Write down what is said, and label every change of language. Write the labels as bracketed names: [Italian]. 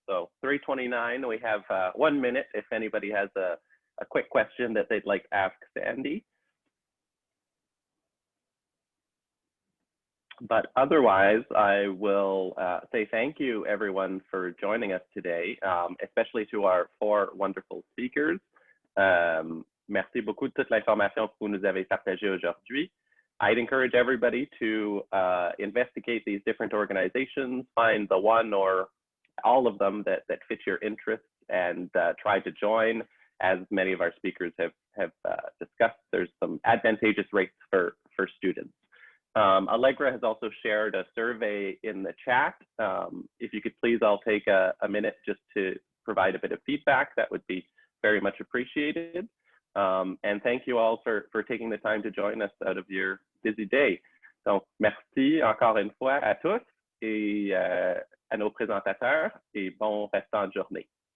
[English] So 3:29, we have 1 minute if anybody has a quick question that they'd like to ask Sandy. But otherwise, I will say thank you, everyone, for joining us today, especially to our 4 wonderful speakers. [French] Merci beaucoup de toute l'information que vous nous avez partagée aujourd'hui. [English] I'd encourage everybody to investigate these different organizations, find the one or all of them that fit your interests, and try to join. As many of our speakers have discussed, there's some advantageous rates for students. Allegra has also shared a survey in the chat. If you could please all take a minute just to provide a bit of feedback, that would be very much appreciated. And thank you all for taking the time to join us out of your busy day. [French] Donc, merci encore une fois à tous et à nos présentateurs et bon restant de journée.